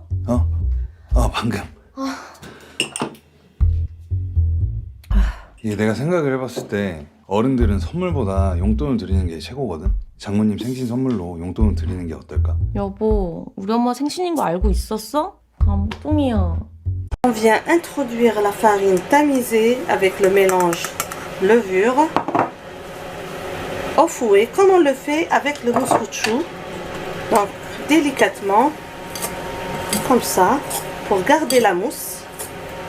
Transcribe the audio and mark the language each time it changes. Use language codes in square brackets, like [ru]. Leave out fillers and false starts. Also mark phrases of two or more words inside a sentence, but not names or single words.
[ko] 방금. 이게 내가 생각을 해봤을 때 어른들은 선물보다 용돈을 드리는 게 최고거든. 장모님 생신 선물로 용돈을 드리는 게 어떨까? 여보 우리 엄마 생신인 거 알고 있었어? 감동이야. [fr] On vient introduire la farine tamisée avec le mélange levure au fouet, comme on le fait avec le mousse chou. Donc délicatement, comme ça, pour garder la mousse.